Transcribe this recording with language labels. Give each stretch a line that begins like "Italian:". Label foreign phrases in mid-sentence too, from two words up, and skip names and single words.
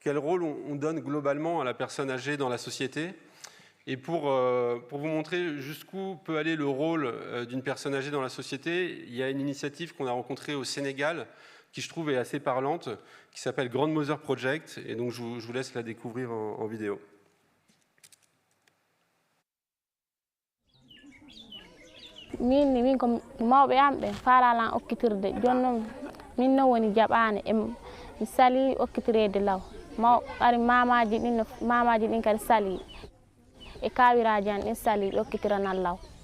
French: quel rôle on donne globalement à la personne âgée dans la société. Et pour vous montrer jusqu'où peut aller le rôle d'une personne âgée dans la société, il y a une initiative qu'on a rencontrée au Sénégal, qui je trouve est assez parlante, qui s'appelle Grandmother Project, et donc je vous laisse la découvrir en vidéo.
Fula: min ko mawɓe am ɓe faalalan okkitirde jooni noon min noon woni jaɓaani mi salii okkitireede law ɓari mamaji ɗin kadi salii e kaawiraaji an ɗin salii ɓe okkitiranan law.